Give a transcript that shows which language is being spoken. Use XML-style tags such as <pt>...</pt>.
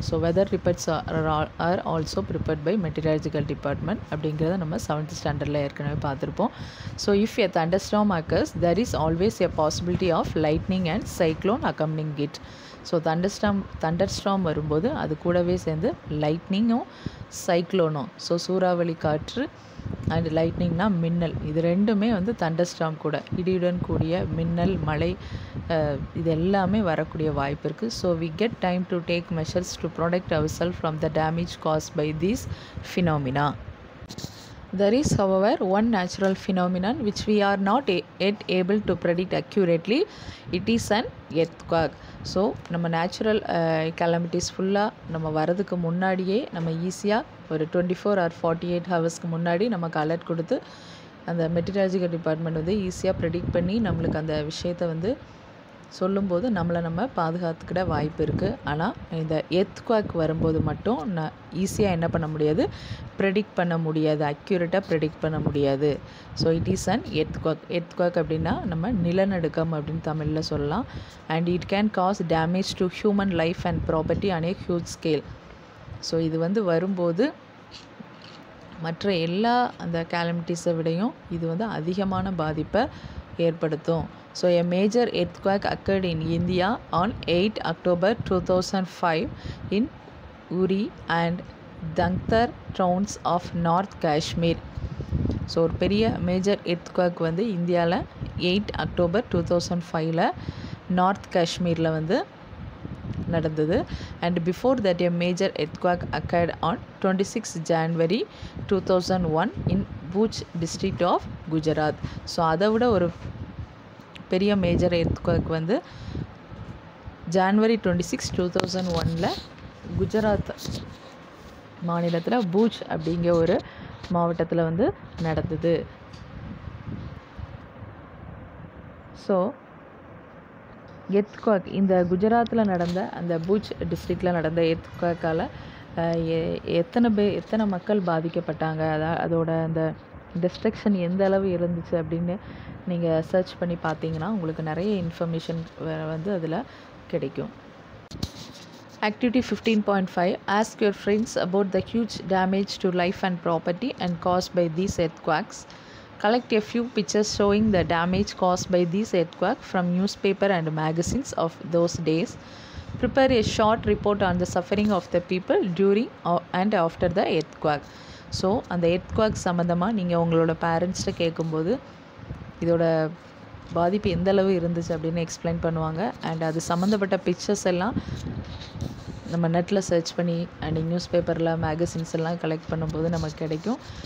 <en>so weather reports are also prepared by meteorological department</en> <ta>அப்படிங்கிறத நம்ம 7th ஸ்டாண்டர்டில் ஏற்கனவே பார்த்துருப்போம்.</ta> <en>So if a thunderstorm occurs, there is always a possibility of lightning and cyclone accompanying it.</en> <ta>So தண்டர்ஸ்டார்ம் வரும்போது அது கூடவே சேர்ந்து லைட்னிங்கும் சைக்ளோனும், ஸோ சூறாவளி காற்று அண்ட் லைட்னிங்னா மின்னல், இது ரெண்டுமே தண்டர்ஸ்டார்ம் கூட இடியுடன் கூடிய மின்னல், மழை, இது எல்லாமே வரக்கூடிய வாய்ப்பு இருக்குது.</ta> <en>So we get time to take measures to protect ourselves from the damage caused by these phenomena. There is, however, one natural phenomenon which we are not yet able to predict accurately. It is an earthquake.</en> <ta>So நம்ம natural கெலமிட்டிஸ் ஃபுல்லாக நம்ம வரதுக்கு முன்னாடியே நம்ம ஈஸியாக ஒரு 24 or 48 ஹவர்ஸ்க்கு முன்னாடி நமக்கு அலர்ட் கொடுத்து அந்த மெட்டீரியாலஜிக்கல் டிபார்ட்மெண்ட் ஈஸியாக ப்ரெடிக்ட் பண்ணி நம்மளுக்கு அந்த விஷயத்தை சொல்லும்போது நம்மளை நம்ம பாதுகாத்துக்கிட வாய்ப்பு இருக்குது. ஆனால் இந்த எர்த்குவேக் வரும்போது மட்டும் ஈஸியாக என்ன பண்ண முடியாது, ப்ரெடிக்ட் பண்ண முடியாது, அக்யூரேட்டாக ப்ரெடிக்ட் பண்ண முடியாது.</ta> <en>So it is an earthquake.</en> <ta>Earthquake அப்படின்னா நம்ம நிலநடுக்கம் அப்படின்னு தமிழில் சொல்லலாம்.</ta> <en>And it can cause damage to human life and property on a huge scale.</en> <ta>So இது வந்து வரும்போது மற்ற எல்லா அந்த கேலமிட்டிஸை விடையும் இது வந்து அதிகமான பாதிப்பை ஏற்படுத்தும்.</ta> <en>So a major earthquake occurred in India on 8 October 2005 in Uri and Dangtar towns of North Kashmir.</en> <ta>So ஒரு பெரிய மேஜர் எர்த்குவேக் வந்து இந்தியாவில் 8 அக்டோபர் 2005 நார்த் காஷ்மீரில் வந்து நடந்தது.</ta> <en>And before that a major earthquake occurred on 26 January 2001 in Bhuj district of Gujarat.</en> <ta>So அதை விட ஒரு பெரிய மேஜர் எர்த்குவேக் வந்து January 26, 2001 குஜராத் மாநிலத்தில் பூஜ் அப்படிங்கிற ஒரு மாவட்டத்தில் வந்து நடந்தது. ஸோ எர்த்குவேக் இந்த குஜராத்தில் நடந்த அந்த பூஜ் டிஸ்ட்ரிக்டில் நடந்த எர்த்குவேக்கால் எத்தனை மக்கள் பாதிக்கப்பட்டாங்க, அதோட அந்த டிஸ்ட்ரக்ஷன் எந்த அளவு இருந்துச்சு அப்படின்னு நீங்கள் சர்ச் பண்ணி பார்த்தீங்கன்னா உங்களுக்கு நிறைய இன்ஃபர்மேஷன் வந்து அதில் கிடைக்கும்.</ta> <en>Activity 15.5 Ask your friends about the huge damage to life and property and caused by these earthquakes. Collect a few pictures showing the damage caused by these earthquakes from newspaper and magazines of those days. Prepare a short report on the suffering of the people during and after the earthquake.</en> <ta>So அந்த earthquake சம்மந்தமாக நீங்கள் உங்களோட பேரண்ட்ஸ்கிட்ட கேட்கும்போது இதோட பாதிப்பு எந்தளவு இருந்துச்சு அப்படின்னு எக்ஸ்பிளைன் பண்ணுவாங்க. அண்ட் அது சம்மந்தப்பட்ட பிக்சர்ஸ் எல்லாம் நம்ம நெட்டில் சர்ச் பண்ணி அண்ட் நியூஸ் பேப்பரில் மேகசின்ஸ் எல்லாம் கலெக்ட் பண்ணும்போது நமக்கு கிடைக்கும்.</ta>